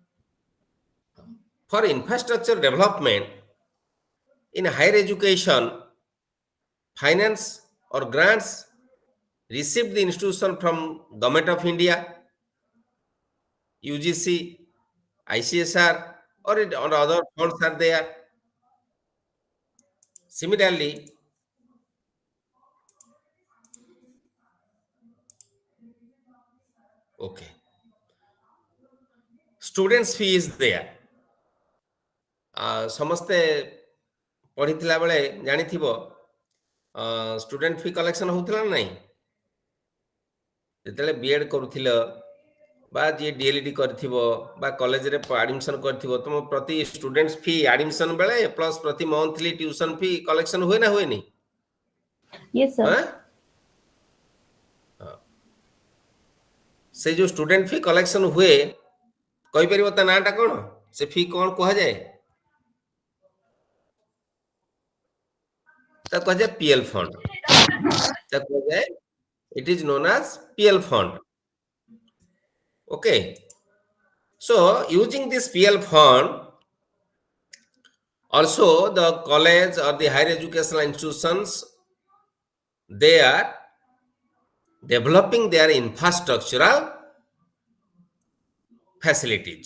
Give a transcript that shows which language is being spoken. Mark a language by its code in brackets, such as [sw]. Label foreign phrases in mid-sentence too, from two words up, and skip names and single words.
[en] For infrastructure development in higher education, finance or grants received the institution from Government of India, UGC, ICSR, or other funds are there. Similarly, okay, students fee is there. [or] ସମସ୍ତେ ପଢିଥିଲା ବେଳେ ଜାଣିଥିବ [en] student fee collection [or] ହଉଥିଲା ନା ନାହିଁ? ଯେତେବେଳେ ବିଏଡ୍ କରୁଥିଲ ବା ଯିଏ ଡିଏଲଡି କରିଥିବ ବା କଲେଜରେ ଆଡମିସନ କରିଥିବ, ତମ ପ୍ରତି [en] student fee [or] ଆଡମିସନ ବେଳେ ପ୍ଲସ୍ ପ୍ରତି [en] monthly tuition fee collection [or] ହୁଏ ନା ହୁଏନି? [en] Yes, sir. [or] ସେ ଯୋଉ [en] student fee collection [or] ହୁଏ, କହିପାରିବ ତା ନାଁଟା କ'ଣ? ସେ ଫି କ'ଣ କୁହାଯାଏ? ତାକୁ କୁହାଯାଏ [en] PL fund. [or] ତାକୁ କୁହାଯାଏ, [en] it is known as PL fund. Okay. So using this PL fund, also the college or the higher educational institutions, they are developing their infrastructural facilities.